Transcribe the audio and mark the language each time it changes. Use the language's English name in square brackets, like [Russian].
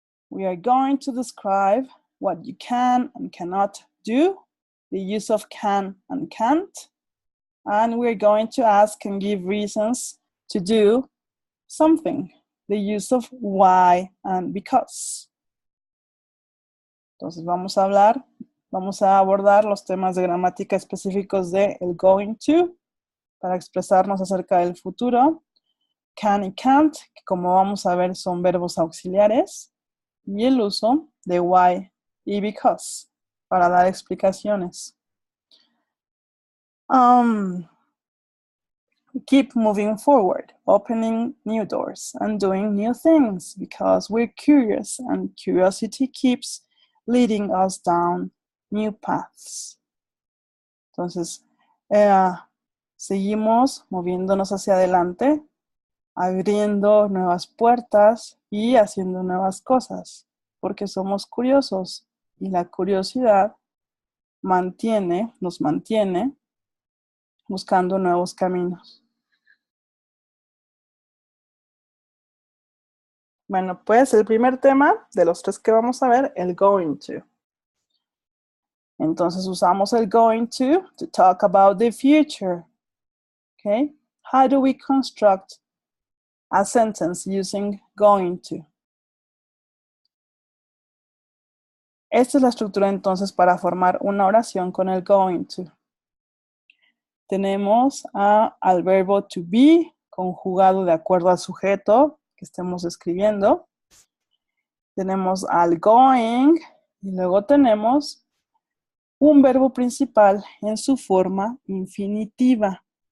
[English] We are going to describe what you can and cannot do, the use of can and can't, and we're going to ask and give reasons to do something, the use of why and because. [Spanish] Entonces vamos a abordar los temas de gramática específicos de el going to para expresarnos acerca del futuro, can y can't, que como vamos a ver son verbos auxiliares, y el uso de why y because para dar explicaciones. [English] Keep moving forward, opening new doors and doing new things because we're curious and curiosity keeps leading us down new paths. [Spanish] Entonces, seguimos moviéndonos hacia adelante, abriendo nuevas puertas y haciendo nuevas cosas, porque somos curiosos y la curiosidad nos mantiene buscando nuevos caminos. Bueno, pues el primer tema de los tres que vamos a ver, el going to. Entonces usamos el [English] going to talk about the future. Okay? How do we construct a sentence using going to? [Spanish] Esta es la estructura entonces para formar una oración con el going to. Tenemos al verbo to be conjugado de acuerdo al sujeto que estemos escribiendo. Tenemos al going y luego tenemos un verbo principal en su forma infinitiva.